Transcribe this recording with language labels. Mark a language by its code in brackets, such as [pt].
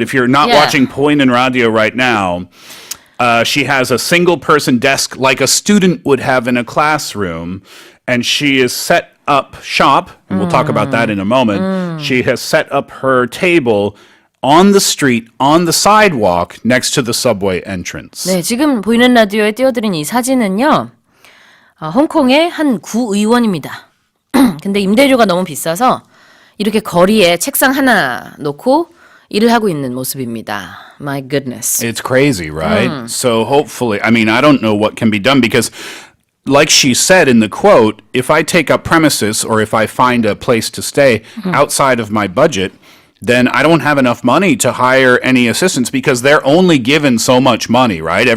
[en] If you're not watching 보이는 라디오 right now, she has a single-person desk like a student would have in a classroom, and she is set up shop, and we'll talk about that in a moment. She has set up her table on the street, on the sidewalk, next to the subway entrance. [ko] 네, 지금 보이는 라디오에 띄워드린 이 사진은요. 홍콩의 한 구의원입니다. 근데 임대료가 너무 비싸서 이렇게 거리에 책상 하나 놓고 일을 하고 있는 모습입니다. [en] My goodness. It's crazy, right? So hopefully, I mean, I don't know what can be done because like she said in the quote, if I take up premises or if I find a place to stay outside of my budget, then I don't have enough money to hire any assistants because they're only given so much money, right?